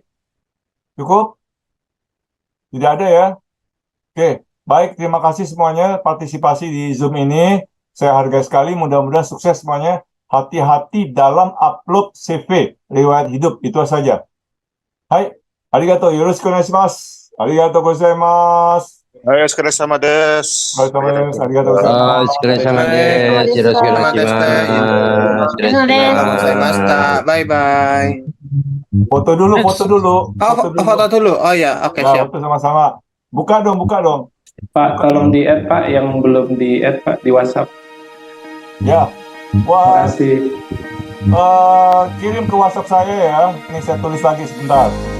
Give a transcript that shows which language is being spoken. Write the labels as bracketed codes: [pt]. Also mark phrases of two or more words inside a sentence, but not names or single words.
[id] Cukup? Tidak ada ya? Oke. Baik, terima kasih semuanya partisipasi di Zoom ini. Saya hargai sekali. Mudah-mudahan sukses semuanya. Hati-hati dalam upload CV, riwayat hidup. Itu saja. Hai. [ja] Arigato. よろしくお願いします。ありがとうございます. ありがとうございます. ありがとうございます. [en] Bye bye. [id] Foto dulu. Foto dulu. Oh ya, oke Ya, siap. foto sama-sama. Buka dong. Pak, tolong di-add Pak, yang belum di-add Pak di WhatsApp. Ya. Wah, Makasih. kirim ke WhatsApp saya ya. Ini saya tulis lagi sebentar.